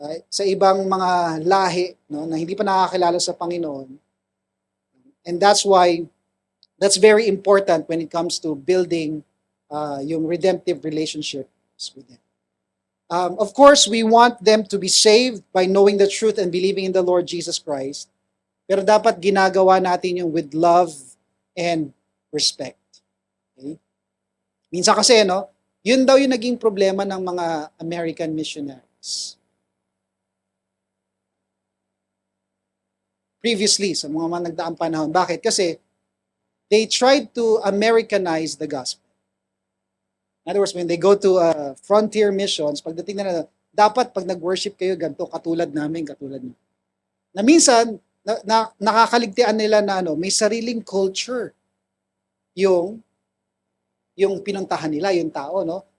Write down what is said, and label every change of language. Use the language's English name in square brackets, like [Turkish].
[Filipino] Sa ibang mga lahi, no, na hindi pa nakakilala sa Panginoon. [English] And that's why that's very important when it comes to building yung redemptive relationships with them. Of course, we want them to be saved by knowing the truth and believing in the Lord Jesus Christ. [Filipino] Pero dapat ginagawa natin yung [English] with love and respect. [Filipino] Okay? Minsan kasi, no, yun daw yung naging problema ng mga American missionaries. Previously, sa mga nagdaang panahon. Bakit? [English] Kasi they tried to Americanize the gospel. In other words, when they go to frontier missions, [Filipino] pagdating na dapat pag nag-worship kayo, ganito, katulad namin. Na minsan, nakakaligtaan nila na may sariling culture yung pinuntahan nila, yung tao, no?